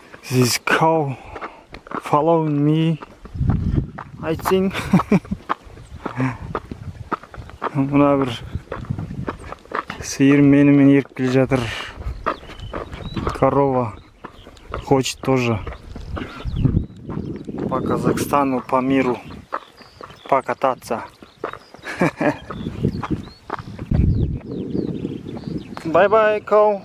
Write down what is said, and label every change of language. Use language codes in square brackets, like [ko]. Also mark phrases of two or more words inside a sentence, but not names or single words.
[en] This cow following me, I think. [kk] Мына бір сиыр менімен еріп келе жатыр. [ru] Корова хочет тоже по Казахстану, по миру покататься. [en] Bye-bye, cow.